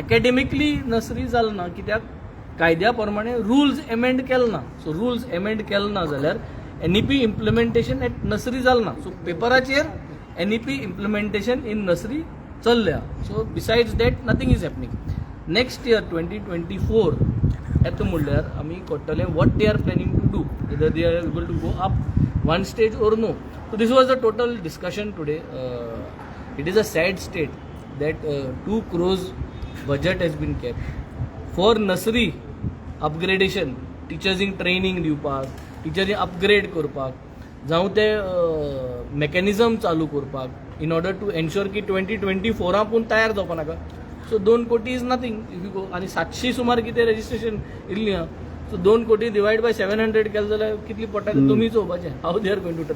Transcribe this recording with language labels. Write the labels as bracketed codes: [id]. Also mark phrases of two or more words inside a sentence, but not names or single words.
[en] Academically nursery [kok] जालें ना कित्याक कायद्या प्रमाणे [en] rules amend [kok] केले ना [en] so rules amend [kok] केले ना जाल्यार [en] NEP implementation at nursery [kok] जालें ना [en] सो पेपराचेर NEP implementation in nursery चल्ल्या so besides that nothing is happening next year 2024 [kok] येता म्हणल्यार आमी करतले [en] what they are planning to do whether they are able to go up one stage or no so this was the total discussion today It is a sad state that 2 crores budget has been kept for nursery upgradation [kok] टिचर्सींक ट्रेनिंग दिवपाक टिचरी अपग्रेड करपाक जावं ते मेकॅनिझम चालू करपाक [en] in order to ensure [kok] की 2024 पूण तयार जावपा नाका [en] so 2 crore is nothing if you go [kok] आनी 700 सुमार कितें रेजिस्ट्रेशन इल्ली आहा [en] so 2 crore divided by 700 [kok] केलें जाल्यार कितली पडटा तें तुमी चोवपाचें [en] how they are going to train